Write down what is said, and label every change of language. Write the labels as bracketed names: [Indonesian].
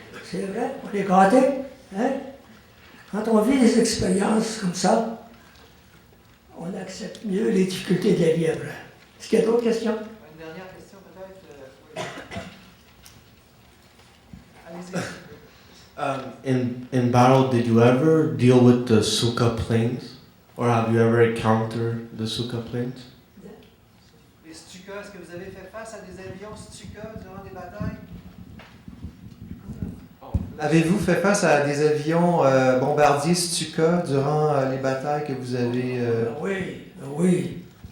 [French] C'est vrai, on est gâtés, hein? Quand on vit des expériences comme ça, on accepte mieux les difficultés de la vie après. Est-ce qu'il y a d'autres questions? Une dernière question peut-être. Oui. Allez-y. [English] In battle, did you ever deal with the Suka planes? Or have you ever encountered the Suka planes? [French] Les Stuka, est-ce que vous avez fait face à des avions Stuka durant des batailles? Avez-vous fait face à des avions bombardiers Stuka durant les batailles que vous avez... Oui.